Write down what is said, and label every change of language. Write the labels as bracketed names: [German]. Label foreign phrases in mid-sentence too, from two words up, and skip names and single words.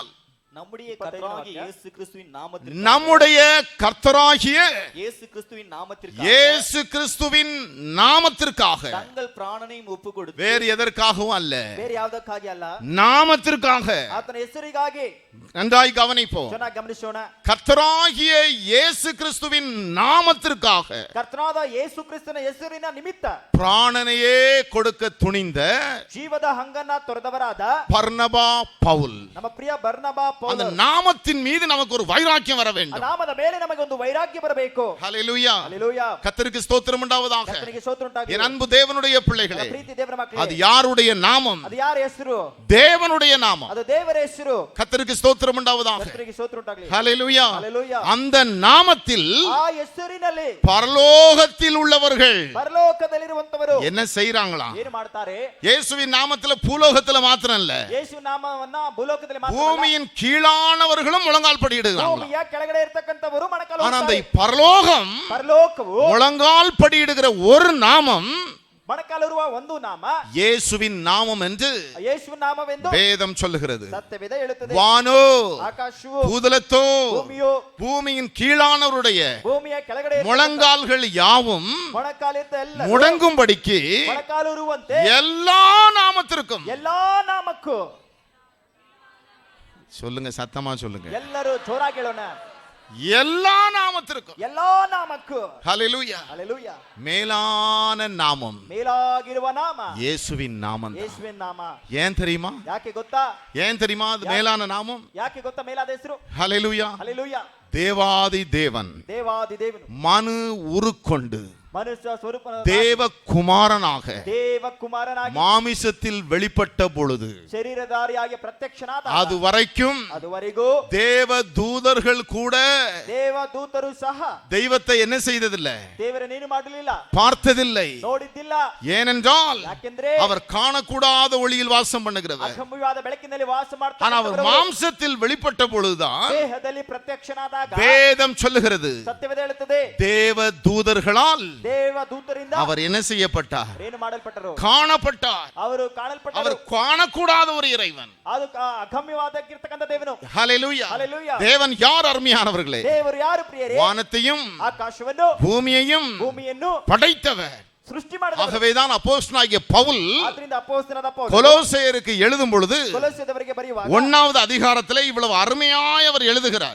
[Tamil] நம்முடைய கர்த்தராகிய இயேசு கிறிஸ்துவின் நாமத்திற்கு நம்முடைய கர்த்தராகிய இயேசு கிறிஸ்துவின் நாமத்திற்கு இயேசு கிறிஸ்துவின் நாமத்திற்காக, தங்கள் பிராணனையும் ஒப்பு கொடுத்து, வேறு எதற்காகவும் அல்ல, [Kannada] ಬೇರೆ ಯಾವುದಕ್ಕಾಗಿ ಅಲ್ಲ, [Tamil] நாமத்திற்காக. [Kannada] ಆತನ ಹೆಸರಿಗಾಗಿ. [Tamil] நன்றாய் கவனிப்போம். [Kannada] ಚೆನ್ನಾಗಿ ಗಮನಿಸೋಣ. [Tamil] கர்த்தராகிய இயேசு கிறிஸ்துவின் நாமத்திற்காக [Kannada] ಕರ್ತನಾದ ಯೇಸು ಕ್ರಿಸ್ತನ ಹೆಸರಿನ ನಿಮಿತ್ತ [Tamil] பிராணனையே கொடுக்க துணிந்த [Kannada] ಜೀವದ ಹಂಗನ್ನ ತೊರೆದವರಾದ [Tamil] பர்னபா பவுல், [Kannada] ನಮ್ಮ ಪ್ರಿಯ ಬರ್ನಬಾ [Tamil] அந்த [Kannada] ಪೌಲರು, [Tamil] நாமத்தின் மீது நமக்கு ஒரு வைராக்கியம் வர [Kannada] ಆ [Tamil] வேண்டும். [Kannada] ನಾಮದ ಮೇಲೆ ನಮಗೆ ಒಂದು ವೈರಾಗ್ಯ ಬರಬೇಕು. [Tamil] ஹல்லேலூயா. [Kannada] ಹಲ್ಲೆಲೂಯಾ. [Tamil] கர்த்தருக்கு ஸ்தோத்திரம் உண்டாவதாக. [Kannada] ಕರ್ತನಿಗೆ ಸ್ತೋತ್ರ ಉಂಟಾಗಲಿ. [Tamil] என் அன்பு தேவனுடைய பிள்ளைகளே, [Kannada] ನನ್ನ ಪ್ರೀತಿ ದೇವರ [Tamil] அது [Kannada] ಮಕ್ಕಳೇ, [Tamil] யாருடைய நாமம்? [Kannada] ಅದು ಯಾರ ಹೆಸರು? [Tamil] தேவனுடைய நாமம். [Kannada] ಅದು ದೇವರ ಹೆಸರು. [Tamil] கர்த்தருக்கு ஸ்தோத்திரம் உண்டாவதாக. [Kannada] ಕರ್ತನಿಗೆ ಸ್ತೋತ್ರ ಉಂಟಾಗಲಿ. [Tamil] ஹல்லேலூயா. [Kannada] ಹಲ್ಲೆಲೂಯಾ. [Tamil] அந்த நாமத்தில் [Kannada] ಆ ಹೆಸರಿನಲ್ಲಿ [Tamil] பரலோகத்தில் உள்ளவர்கள் [Kannada] ಪರಲೋಕದಲ್ಲಿರುವಂತವರು [Tamil] என்ன செய்றாங்களா? [Kannada] ಏನು ಮಾಡ್ತಾರೆ? [Tamil] இயேசுவின் நாமத்துல பூலோகத்துல மாத்திரம் இல்ல, [Kannada] ಯೇಸು ನಾಮವನ್ನ ಭೂಲೋಕದಲ್ಲಿ ಮಾತ್ರ ಅಲ್ಲ, [Tamil] பூமியின் கீழானவர்களும் முழங்கால் படியிடுகிறாங்க. [Kannada] ಭೂಮಿಯ ಕೆಳಗಡೆ ಇರತಕ್ಕಂತವರು ಮೊಣಕಾಲು [Tamil] ஆனா அந்த [Kannada] ಹಾಕ್ತಾರೆ. [Tamil] பரலோகம் [Kannada] ಪರಲೋಕವು [Tamil] முழங்கால் படியிடுகிற ஒரு நாமம் [Kannada] ಮೊಣಕಾಲಿರುವ ಒಂದು ನಾಮ [Tamil] இயேசுவின் நாமம் என்று [Kannada] ಯೇಸುವಿನ ನಾಮವೆಂದು [Tamil] வேதம் சொல்லுகிறது. [Kannada] ಸತ್ಯವೇದ ಹೇಳುತ್ತದೆ. [Tamil] வானோ [Kannada] ಆಕಾಶವು [Tamil] பூதலத்தோ [Kannada] ಭೂಮಿಯು [Tamil] பூமியின் கீழானவருடைய [Kannada] ಭೂಮಿಯ ಕೆಳಗಡೆ ಇರತಕ್ಕಂತ [Tamil] முழங்கால்கள் யாவும் [Kannada] ಮೊಣಕಾಲಿದ್ದ ಎಲ್ಲ [Tamil] முடங்கும்படிக்கு [Kannada] ಮೊಣಕಾಲು ಇರುವಂತೆ [Tamil] எல்லா நாமத்திற்கும், [Kannada] ಎಲ್ಲಾ ನಾಮಕ್ಕೂ, [Tamil] சொல்லுங்க சத்தமா சொல்லுங்க, [Kannada] ಎಲ್ಲರೂ ಜೋರಾಗಿ ಹೇಳೋಣ, [Tamil] எல்லா நாமத்திற்கும், [Kannada] ಎಲ್ಲಾ ನಾಮಕ್ಕೂ, [Tamil] ஹல்லேலூயா, [Kannada] ಹಲ್ಲೆಲೂಯಾ, [Tamil] மேலான நாமம் [Kannada] ಮೇಲಾಗಿರುವ ನಾಮ [Tamil] இயேசுவின் நாமம். [Kannada] ಯೇಸುವಿನ ನಾಮ. [Tamil] ஏன் தெரியுமா? [Kannada] ಯಾಕೆ ಗೊತ್ತಾ? [Tamil] ஏன் தெரியுமா அது மேலான நாமம்? [Kannada] ಯಾಕೆ ಗೊತ್ತಾ ಮೇಲಾದ ಹೆಸರು? [Tamil] ஹல்லேலூயா. [Kannada] ಹಲ್ಲೆಲೂಯಾ. [Tamil] தேவாதி தேவன் [Kannada] ದೇವಾದಿ ದೇವನು [Tamil] மனு உருக்கொண்டு [Kannada] ಮನುಷ್ಯ ಸ್ವರೂಪ [Tamil] தேவகுமாரனாக [Kannada] ದೇವಕುಮಾರನಾಗಿ [Tamil] மாமிசத்தில் வெளிப்பட்ட பொழுது [Kannada] ಶರೀರಧಾರಿಯಾಗಿ ಪ್ರತ್ಯಕ್ಷನಾದ [Tamil] அது வரைக்கும் [Kannada] ಅದುವರೆಗೂ [Tamil] தேவ தூதர்கள் கூட [Kannada] ದೇವದೂತರು ಸಹ [Tamil] தெய்வத்தை என்ன செய்ததில்லை, [Kannada] ದೇವರನ್ನೇನು ಮಾಡಲಿಲ್ಲ, [Tamil] பார்த்ததில்லை. [Kannada] ನೋಡಿದ್ದಿಲ್ಲ. [Tamil] ஏனென்றால் [Kannada] ಯಾಕೆಂದ್ರೆ [Tamil] அவர் காணக்கூடாத ஒளியில் வாசம் பண்ணுகிறவர். [Kannada] ಅಗಮ್ಯವಾದ ಬೆಳಕಿನಲ್ಲಿ ವಾಸ [Tamil] ஆனா [Kannada] ಮಾಡ್ತಾನೆ. [Tamil] அவர் மாம்சத்தில் வெளிப்பட்ட பொழுதுதான் [Kannada] ದೇಹದಲ್ಲಿ ಪ್ರತ್ಯಕ್ಷನಾದಾಗ [Tamil] வேதம் சொல்லுகிறது, [Kannada] ಸತ್ಯವೇದ ಹೇಳುತ್ತದೆ, [Tamil] தேவ தூதர்களால் [Kannada] ದೇವದೂತರಿಂದ [Tamil] அவர் என்ன செய்யப்பட்டார், [Kannada] ಏನು ಮಾಡಲ್ಪಟ್ಟರು, [Tamil] காணப்பட்டார். [Kannada] ಅವರು ಕಾಣಲ್ಪಟ್ಟರು. [Tamil] அவர் காணக்கூடாத ஒரு இறைவன். [Kannada] ಅದು ಅಗಮ್ಯವಾದಕ್ಕಿರ್ತಕ್ಕಂಥ ದೇವನು. [Tamil] ஹalleluya. [Kannada] ಹಲ್ಲೆಲೂಯಾ. [Tamil] தேவன் யார் அருமையானவர்களே? [Kannada] ದೇವರು ಯಾರು ಪ್ರಿಯರೇ? [Tamil] வானத்தையும் [Kannada] ಆಕಾಶವನ್ನು [Tamil] பூமியையும் [Kannada] ಭೂಮಿಯನ್ನು [Tamil] படைத்தவர். [Kannada] ಸೃಷ್ಟಿ ಮಾಡಿದವರು. [Tamil] ஆகவேதான் அப்போஸ்தலனாகிய பவுல் [Kannada] ಆದ್ರಿಂದ ಅಪೊಸ್ತಲನಾದ ಪೌಲ [Tamil] கொலோசையருக்கு எழுதும் பொழுது [Kannada] ಕೊಲೊಸ್ಸೆಯವರಿಗೆ ಬರೆಯುವಾಗ [Tamil] 1வது அதிகாரத்திலே இவ்வளவு அருமையாய் அவர் எழுதுகிறார்.